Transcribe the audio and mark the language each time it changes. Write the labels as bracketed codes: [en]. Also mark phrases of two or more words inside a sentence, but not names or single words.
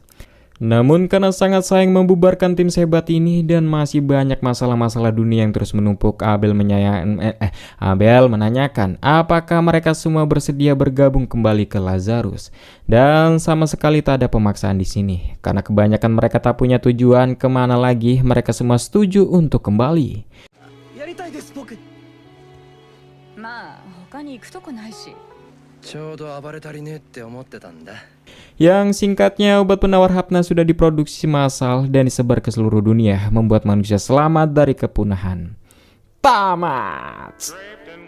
[id] Namun karena sangat sayang membubarkan tim sehebat ini dan masih banyak masalah-masalah dunia yang terus menumpuk, Abel menanyakan apakah mereka semua bersedia bergabung kembali ke Lazarus. Dan sama sekali tak ada pemaksaan di sini, karena kebanyakan mereka tak punya tujuan kemana lagi, mereka semua setuju untuk kembali. [ja] やりたいです僕。まあ他に行くとこないし。ちょうど暴れ足りねえって思ってたんだ。 [id] Yang singkatnya, obat penawar hapna sudah diproduksi massal dan disebar ke seluruh dunia, membuat manusia selamat dari kepunahan. Tamat.